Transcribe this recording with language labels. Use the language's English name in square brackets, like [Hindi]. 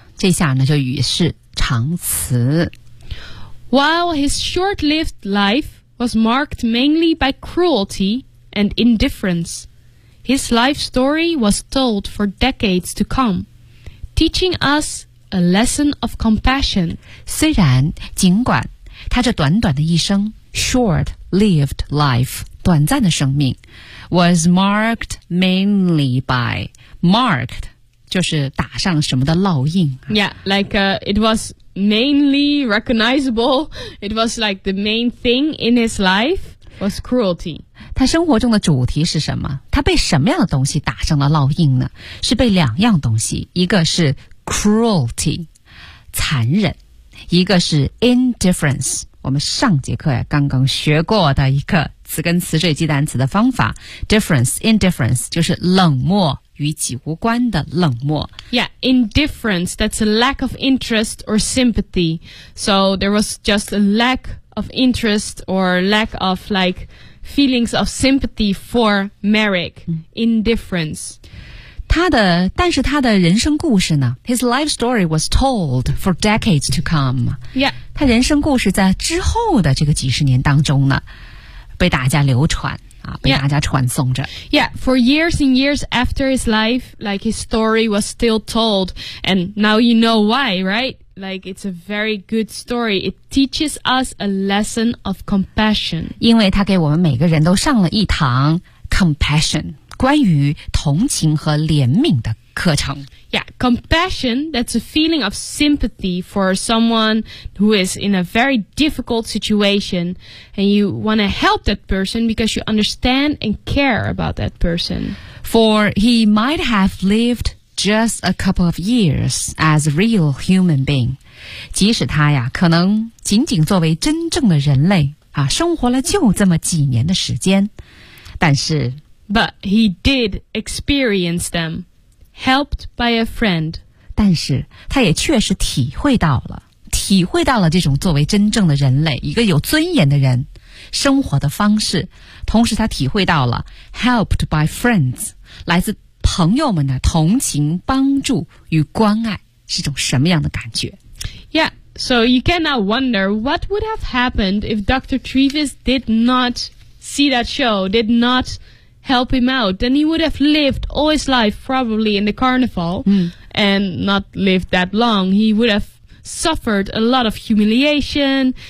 [Chinese] 这下呢，就与世长辞。 [English] While his short-lived life was marked mainly by cruelty and indifference, His life story was told for decades to come, teaching us a lesson of compassion. [Chinese] 虽然尽管他这短短的一生 [English] short lived life [Chinese] 短暂的生命 [English] was marked mainly by marked [Chinese] 就是打上什么的烙印 [English] Yeah, like it was mainly recognizable. It was like the main thing in his life was cruelty. [Chinese] 他生活中的主题是什么？他被什么样的东西打上了烙印呢？是被两样东西，一个是 cruelty, 残忍，一个是 indifference, 我们上节课刚刚学过的一个词根词缀记单词的方法 difference, indifference, 就是冷漠与己无关的冷漠。 [English] Yeah, indifference, that's a lack of interest or sympathy. So there was just a lack of interest or lack of like,feelings of sympathy for Merrick, indifference. [Chinese] 但是他的人生故事呢? [English] His life story was told for decades to come. Yeah. [Chinese] 他人生故事在之后的这个几十年当中呢,被大家流传,被大家传颂着。 [English] Yeah, for years and years after his life, like his story was still told. And now you know why, right? Like, it's a very good story. It teaches us a lesson of compassion. [Chinese] 因为它给我们每个人都上了一堂 compassion, 关于同情和怜悯的课程。 [English] Yeah, compassion, that's a feeling of sympathy for someone who is in a very difficult situation. And you want to help that person because you understand and care about that person. For he might have lived... Just a couple of years as a real human being. [Chinese] 即使他呀可能仅仅作为真正的人类啊生活了就这么几年的时间。但是 [English] But he did experience them, helped by a friend. [Chinese] 但是他也确实体会到了这种作为真正的人类一个有尊严的人生活的方式。同时他体会到了 [English] helped by friends, [Chinese] 来自朋友们的同情、帮助与关爱是种什么样的感觉 [English] ？Yeah, so you cannot wonder what would have happened if Dr. Trevis did not see that show, did not help him out. Then he would have lived all his life probably in the carnival, and not lived that long. He would have suffered a lot of humiliation.